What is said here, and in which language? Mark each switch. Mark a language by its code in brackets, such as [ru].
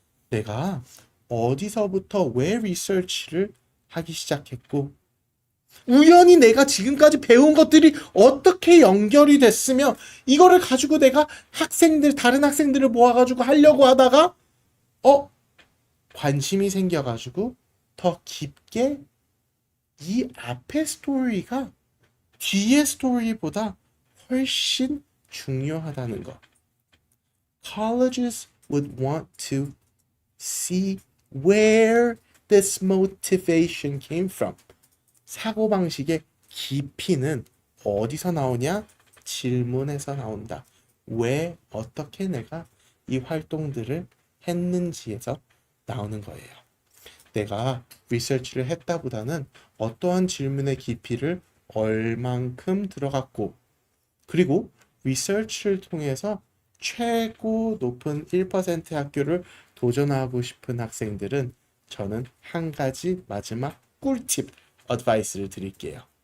[ko] 내가 어디서부터 왜 리서치를 하기 시작했고 우연히 내가 지금까지 배운 것들이 어떻게 연결이 됐으며 이거를 가지고 내가 다른 학생들을 모아가지고 하려고 하다가 관심이 생겨가지고 더 깊게 이 앞의 스토리가 뒤의 스토리보다 훨씬 중요하다는 거. [en] Colleges would want to see where this motivation came from. [ko] 사고방식의 깊이는 어디서 나오냐? 질문에서 나온다. 왜, 어떻게 내가 이 활동들을 했는지에서 나오는 거예요. 내가 리서치를 했다보다는 어떠한 질문의 깊이를 얼만큼 들어갔고 그리고 리서치를 통해서 최고 높은 1% 학교를 도전하고 싶은 학생들은 저는 한 가지 마지막 꿀팁 어드바이스를 드릴게요.